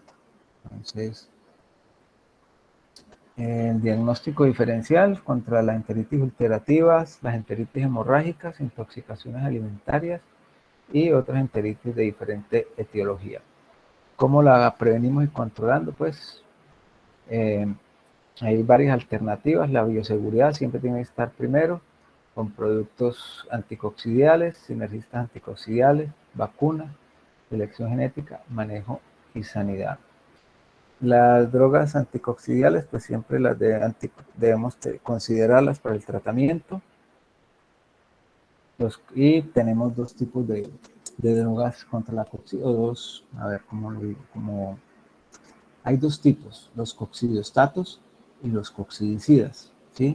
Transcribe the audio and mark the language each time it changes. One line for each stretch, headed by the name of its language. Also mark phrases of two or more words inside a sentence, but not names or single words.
Spanish: Entonces, el diagnóstico diferencial contra las enteritis ulcerativas, las enteritis hemorrágicas, intoxicaciones alimentarias y otras enteritis de diferente etiología. ¿Cómo la prevenimos y controlando? Pues hay varias alternativas. La bioseguridad siempre tiene que estar primero, con productos anticoccidiales, sinergistas anticoccidiales, vacunas, selección genética, manejo y sanidad. Las drogas anticoccidiales, pues siempre las debemos considerarlas para el tratamiento. Y tenemos dos tipos de drogas contra la coccidia, hay dos tipos, los coccidiostatos y los coccidicidas, ¿sí?